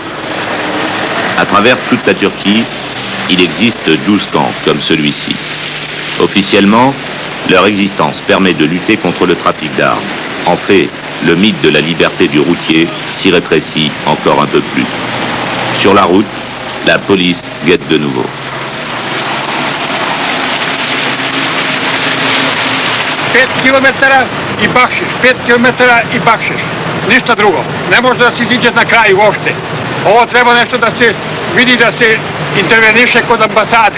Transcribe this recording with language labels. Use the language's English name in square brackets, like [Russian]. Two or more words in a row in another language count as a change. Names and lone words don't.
[French] À travers toute la Turquie, il existe 12 camps comme celui-ci. Officiellement, leur existence permet de lutter contre le trafic d'armes. En fait, le mythe de la liberté du routier s'y rétrécit encore un peu plus. Sur la route, la police guette de nouveau. [Serbian] I bakšiš, 5 km i bakšiš, ništa drugo. Ne može da se iziđe na kraj uopšte. Ovo treba nešto da se vidi, da se interveniše kod ambasade.